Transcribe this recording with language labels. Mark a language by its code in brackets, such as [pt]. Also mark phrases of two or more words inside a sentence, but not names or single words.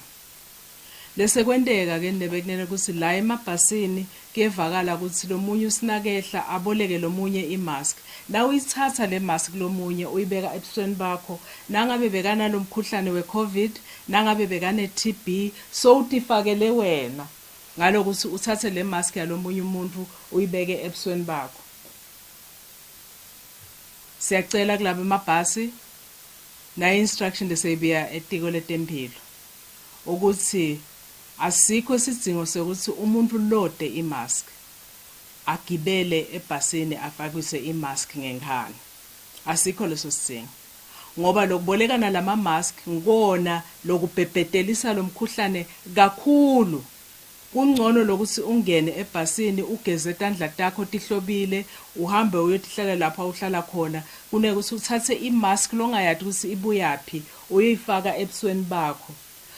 [ss] Lese kwenteka ke nebekunene ukuthi la emabhasini kuyevakala ukuthi lomunye usinakehla aboleke lomunye i-mask. La uyithatha le mask lomunye uyibeka ebusweni bakho nangabe bekana lomkhuhlane we-COVID nangabe bekane TB so utifakele wena ngalokuthi uthathe le mask yalomunye umuntu uyibeke ebusweni bakho. Siyacela kulabo emabhasi na instruction lesebiya etiko letempilo ukuthi asikho isidingo sokuthi umuntu lode i-mask agibele ebhasini afakise i-mask ngenkani. Asikho leso sidingo ngoba lokubolekana lama-mask ngikona lokubhebhedelisa lomkhuhlane kakhulu. Kungcono lokuthi ungene ebhasini ugeze tandla takho tihlobile uhambe uyotihlala lapha uhlala khona kunekuthi uthathe i-mask longayathi ukuthi ibuyaphi uyifaka ebusweni bakho.